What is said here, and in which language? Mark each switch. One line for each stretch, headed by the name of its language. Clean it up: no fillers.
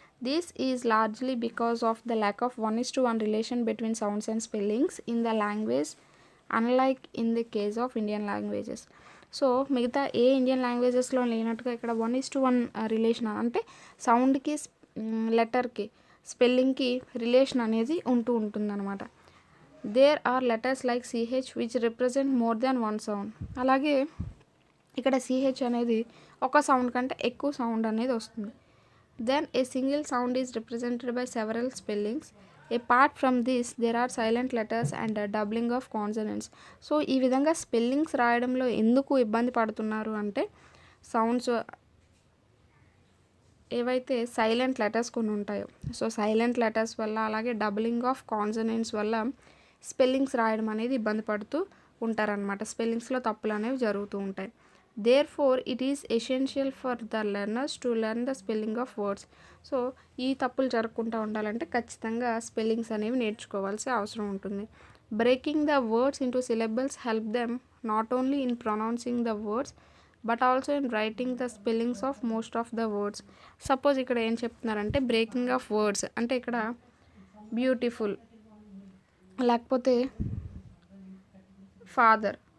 English: This is largely because of the lack of 1:1 relation between sounds and spellings in the language, unlike in the case of Indian languages.
Telugu: So మిగతా ఏ Indian లాంగ్వేజెస్లో లేనట్టుగా ఇక్కడ 1:1 relation అంటే సౌండ్కి, లెటర్కి, స్పెల్లింగ్కి relation అనేది ఉంటుందన్నమాట.
English: There are letters like C H which represent more than one sound.
Telugu: అలాగే ఇక్కడ CH అనేది ఒక సౌండ్ కంటే ఎక్కువ సౌండ్ అనేది వస్తుంది.
English: Then a single sound is represented by several spellings. Apart from this, there are silent letters and a doubling of consonants.
Telugu: So ఈ విధంగా స్పెల్లింగ్స్ రాయడంలో ఎందుకు ఇబ్బంది పడుతున్నారు అంటే సౌండ్స్ ఏవైతే సైలెంట్ లెటర్స్ కొన్ని ఉంటాయో, సో సైలెంట్ లెటర్స్ వల్ల అలాగే డబులింగ్ ఆఫ్ కాన్సనెంట్స్ వల్ల స్పెల్లింగ్స్ రాయడం అనేది ఇబ్బంది పడుతూ ఉంటారనమాట. స్పెల్లింగ్స్లో తప్పులు అనేవి జరుగుతూ ఉంటాయి.
English: Therefore, it is essential for the learners to learn the spelling of words.
Telugu: So ఈ తప్పులు జరగకుండా ఉండాలంటే ఖచ్చితంగా స్పెల్లింగ్స్ అనేవి నేర్చుకోవాల్సి అవసరం ఉంటుంది.
English: Breaking the words into syllables help them not only in pronouncing the words but also in writing the spellings of most of the words.
Telugu: Suppose ఇక్కడ ఏం చెప్తున్నారంటే బ్రేకింగ్ ఆఫ్ వర్డ్స్ అంటే ఇక్కడ బ్యూటిఫుల్, లేకపోతే ఫాదర్.